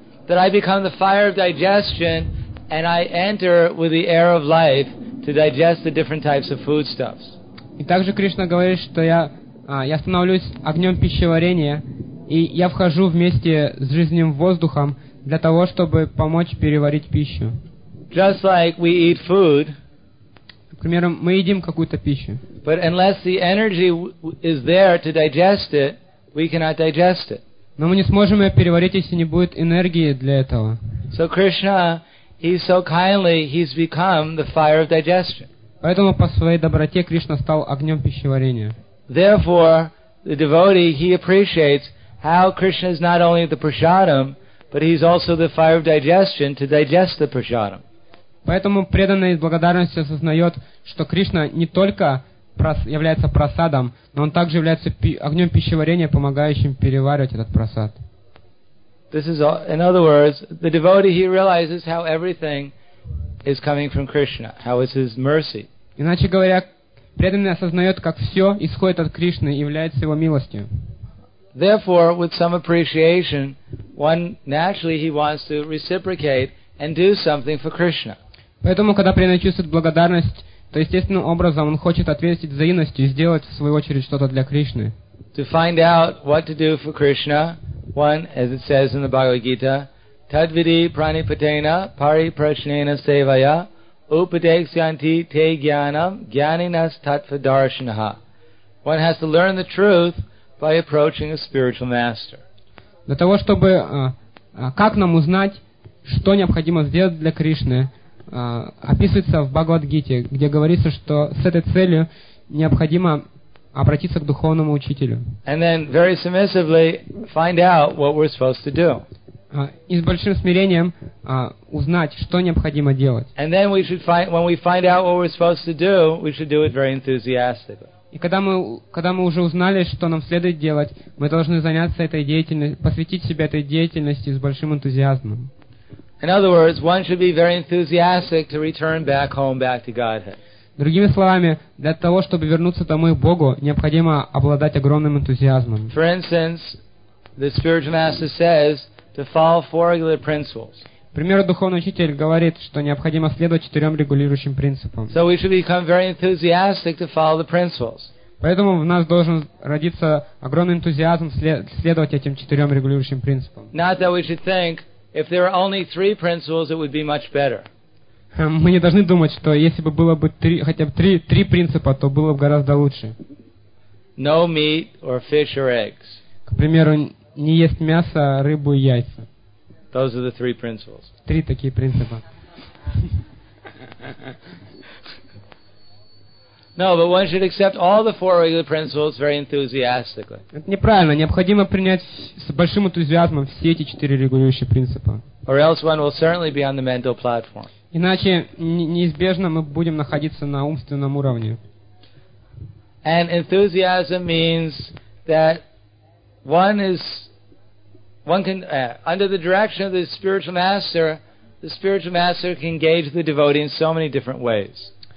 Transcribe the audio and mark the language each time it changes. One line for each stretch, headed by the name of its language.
English: That I become the fire of digestion and I enter with the air of life to digest the different types of foodstuffs.
Russian: И также Кришна говорит, что я становлюсь огнем пищеварения, и я вхожу вместе с жизненным воздухом для того, чтобы помочь переварить пищу.
English: Just like we eat food,
Russian: к примеру, мы едим какую-то пищу.
English: But unless the energy is there to digest it, we cannot digest it.
Russian: Но мы не сможем ее переварить, если не будет энергии для этого.
English: So Krishna, he's so kindly, he's become the fire of digestion.
Russian: Поэтому по своей доброте Кришна стал огнем пищеварения.
English: Therefore, the devotee, he appreciates how Krishna is not only the prasadam, but he's also the fire of digestion to digest the prasadam.
Russian: Поэтому преданный с благодарностью осознает, что Кришна не только является прасадом, но он также является огнем пищеварения, помогающим переваривать этот прасад.
English: This is all, in other words, the devotee, he realizes how everything is coming from Krishna, how it's his mercy.
Russian: Иначе говоря, преданный осознает, как все исходит от Кришны и является его милостью.
English: Therefore, with some appreciation, one naturally he wants to reciprocate and do something for Krishna.
Russian: Поэтому, когда преданный чувствует благодарность, то естественным образом он хочет ответить взаимностью и сделать в свою очередь что-то для Кришны.
English: To find out what to do for Krishna, one, as it says in the Bhagavad Gita,
Sanskrit: Tadvidi pranipatena pari prashnena sevaya upadeksyanti te jnanam jnaninas tatva darshanaha.
English: One has to learn the truth by approaching a spiritual master.
Russian: Для того, чтобы как нам узнать, что необходимо сделать для Кришны, описывается в Бхагавад-гите, где говорится, что с этой целью необходимо обратиться к духовному учителю.
English: And then very submissively find out what we're supposed to do.
Russian: И с большим смирением узнать, что необходимо делать.
English: And then we should find, when we find out what we're supposed to do, we should do it very enthusiastically.
Russian: И когда мы уже узнали, что нам следует делать, мы должны заняться этой деятельностью, посвятить себя этой деятельности с большим энтузиазмом.
English: In other words, one should be very enthusiastic to return back home, back to Godhead.
Russian: Другими словами, для того, чтобы вернуться домой к Богу, необходимо обладать огромным энтузиазмом.
English: For instance, the spiritual master says to follow four regular principles.
Russian: К примеру, духовный учитель говорит, что необходимо следовать четырем регулирующим принципам.
English: So we should become very enthusiastic to follow the principles.
Russian: Поэтому в нас должен родиться огромный энтузиазм следовать этим четырем регулирующим принципам.
English: Not that we should think if there are only three principles, it would be much better.
Russian: Мы не должны думать, что если бы было бы хотя бы три принципа, то было бы гораздо лучше.
English: No meat or fish or eggs.
Russian: К примеру, не есть мясо, рыбу и яйца.
English: Those are the three principles.
Russian: Три такие принципа.
English: No, but one should accept all the four regular principles very enthusiastically.
Russian: Это неправильно. Необходимо принять с большим энтузиазмом все эти четыре регулирующие принципа.
English: Or else one will certainly be on the mental platform.
Russian: Иначе неизбежно мы будем находиться на умственном уровне.
English: And enthusiasm means that under the direction of the spiritual master can engage the devotee in so many different ways.